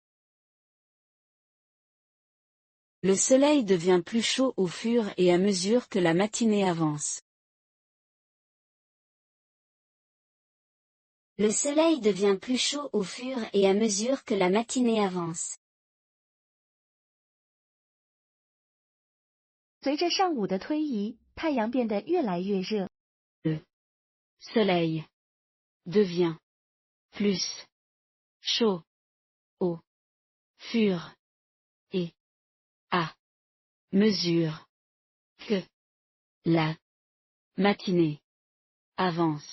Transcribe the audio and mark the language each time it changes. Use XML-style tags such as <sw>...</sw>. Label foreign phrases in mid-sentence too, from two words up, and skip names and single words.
<fr>Le soleil devient plus chaud au fur et à mesure que la matinée avance. Le soleil devient plus chaud au fur et à mesure que la matinée avance.</fr> <zh>随着上午的推移，太阳变得越来越热。</zh> <fr>Le soleil devient plus chaud au fur et à mesure que la matinée avance.</fr>